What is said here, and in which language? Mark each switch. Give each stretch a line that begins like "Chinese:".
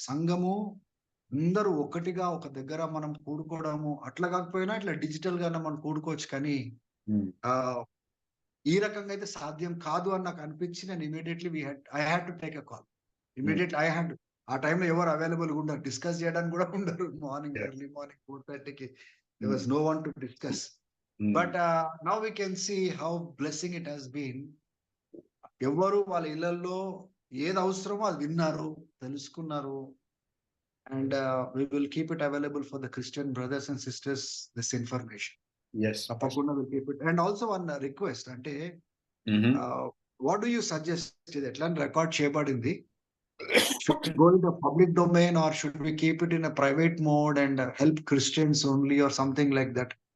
Telugu: సంఘము అందరూ ఒకటిగా ఒక దగ్గర మనం కూడుకోవడము, అట్లా కాకపోయినా ఇట్లా డిజిటల్ గా మనం కూడుకోవచ్చు, కానీ ఆ ఈ రకంగా అయితే సాధ్యం కాదు అని నాకు అనిపించి నేను immediately
English: I had to take a call.
Telugu: Immediately ఆ టైంలో ఎవరు అవైలబుల్ గా ఉండరు, డిస్కస్ చేయడానికి కూడా ఉండరు.
English: Morning early morning 4:30కి there was no one to discuss. But now we can see how blessing it has been.
Telugu: ఎవరు వాళ్ళ ఇళ్లలో ఏది అవసరమో అది విన్నారు, తెలుసుకున్నారు.
English: And we will keep it available for the Christian brothers and sisters, this information. Yes.
Telugu: తప్పకుండా
English: will keep it. And also one request అంటే what do you suggest?
Telugu: ఇది ఎట్లా రికార్డ్ చేయబడింది?
English: Should it go in the public domain or should we keep it in a private mode and help Christians only or something like that?